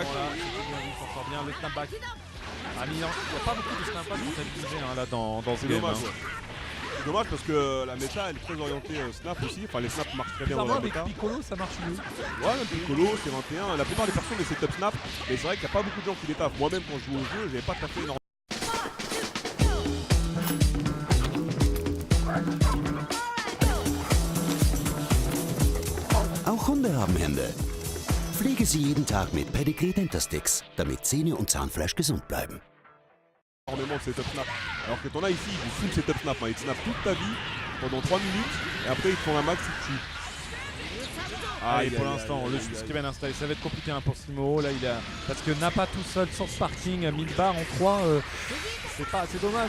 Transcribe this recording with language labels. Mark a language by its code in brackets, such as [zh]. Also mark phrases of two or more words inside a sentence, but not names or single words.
[fr] Il s'en sort bien, le snapback. Ah, mais il n'y a pas beaucoup de snapback comptabilisés là dans ce C'est game. dommage. Hein. Ouais. C'est dommage parce que la méta elle est très orientée snap aussi. Enfin, les snaps marchent très bien dans Bizarrement, la avec méta. Piccolo, ça marche mieux. Ouais, même Piccolo, c'est 21. La plupart des personnes les [en] setup snap. [fr] Mais c'est vrai qu'il n'y a pas beaucoup de gens qui les taffent. Moi-même, quand je joue au jeu, j'avais pas taffé énormément. [de] Auch Hunde haben Hände. Pflege sie jeden Tag mit Pedigree Dentasticks, damit Zähne und Zahnfleisch gesund bleiben. [fr] Énormément de [en] setup snap. [fr] Alors que t'en as ici, du [en] full setup snap. [fr] Hein. Ils te snap toute ta vie pendant 3 minutes et après ils te font la max, ils te tuent. Ah, et pour l'instant, le ce qui va l'installer, ça va être compliqué hein, pour Simo. Là, parce que n'a pas tout seul, sans sparking, 1000 barres en 3, c'est dommage.